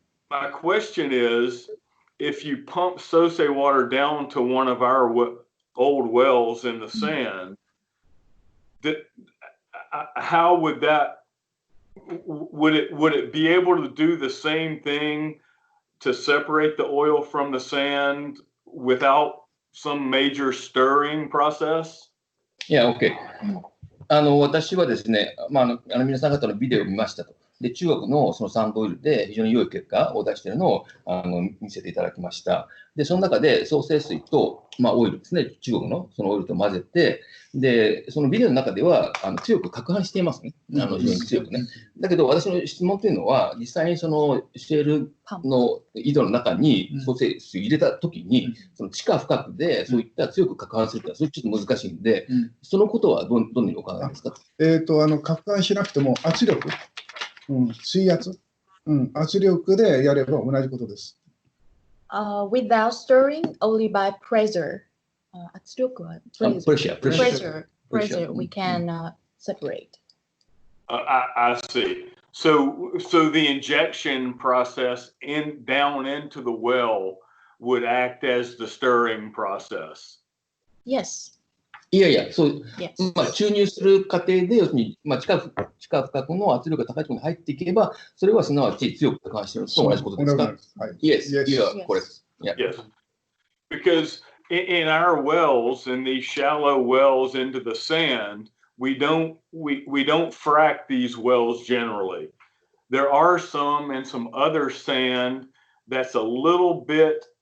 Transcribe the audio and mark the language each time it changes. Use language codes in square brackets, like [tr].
[en] My question is, if you pump sosei water down to one of our old wells in the sand, how would that, would it be able to do the same thing to separate the oil from the sand without some major stirring process? Yeah, okay. [ja] 私はですね、皆さん方のビデオを見ましたと。で、中国のそのサンドオイルで非常に良い結果を出しているのを見せていただきました。で、その中で創生水と、オイルですね、中国のそのオイルと混ぜて、で、そのビデオの中では強く攪拌していますね。非常に強くね。だけど、私の質問というのは、実際にそのシェールの井戸の中に創生水入れたときに、その地下深くでそういった強く攪拌するというのは、それちょっと難しいんで、そのことはどのようにお考えですか？攪拌しなくても圧力、水圧、圧力でやれば同じことです。 [en] Without stirring, only by pressure. [ja] 圧力は [en] pressure, we can separate. I see. So the injection process down into the well would act as the stirring process. Yes. [ja] いやいや、そう、注入する過程で、要するに、地下深くの圧力が高いところに入っていけば、それはすなわち強く攪拌していると同じことですか？ [en] Yes, you are correct. Yes. Because in our wells, in these shallow wells into the sand, we don't frack these wells generally. There are some and some other sand that's a little bit